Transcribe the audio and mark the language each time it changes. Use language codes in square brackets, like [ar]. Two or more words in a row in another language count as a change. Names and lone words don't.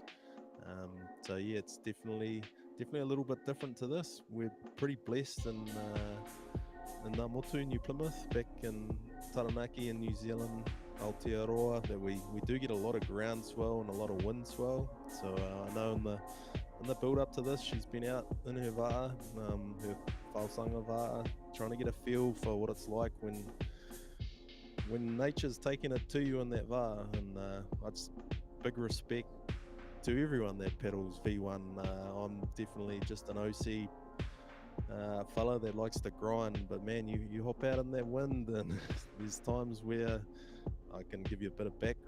[en] So yeah, it's definitely a little bit different to this. We're pretty blessed in Namotu, New Plymouth, back in Taranaki in New Zealand, Aotearoa, that we do get a lot of ground swell and a lot of wind swell. So I know in the build up to this, she's been out in her va'a, her whaosanga va'a, trying to get a feel for what it's like when nature's taking it to you in that va'a. And I just big respect to everyone that paddles V1. I'm definitely just an OC fella that likes to grind, but man, you hop out in that wind, and there's times where I can give you a bit of background.